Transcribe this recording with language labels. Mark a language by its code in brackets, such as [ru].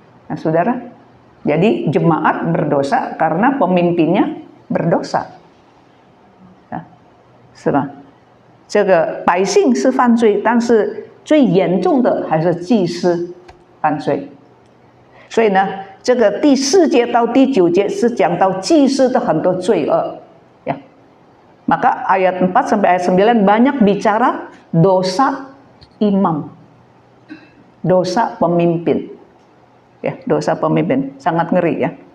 [id] Nah, saudara, jadi jemaat berdosa karena pemimpinnya berdosa. [zh] Ya. 是吧？这个百姓是犯罪，但是最严重的还是祭司犯罪。所以呢，这个第4节到第9节是讲到祭司的很多罪恶。 Ya. [id] Maka ayat 4 sampai ayat 9 banyak bicara dosa imam, dosa pemimpin, ya, dosa pemimpin, sangat ngeri ya.